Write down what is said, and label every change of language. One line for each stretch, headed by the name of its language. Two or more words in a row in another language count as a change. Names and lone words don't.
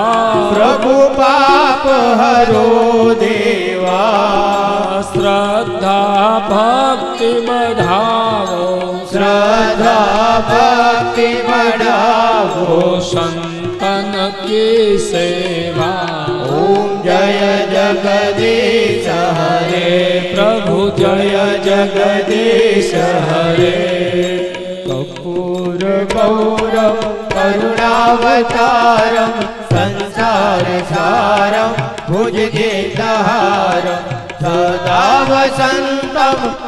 Hindi: प्रभु पाप हरो देवा श्रद्धा भक्ति बढ़ाओ श्रद्धा भक्ति बढ़ाओ संतन की सेवा ओम जय जगदीश हरे प्रभु जय जगदीश हरे
Sanskrit: कर्पूर गौरम करुणावतारम संसार सारम भुजगेन्द्रहारम सदा वसंतम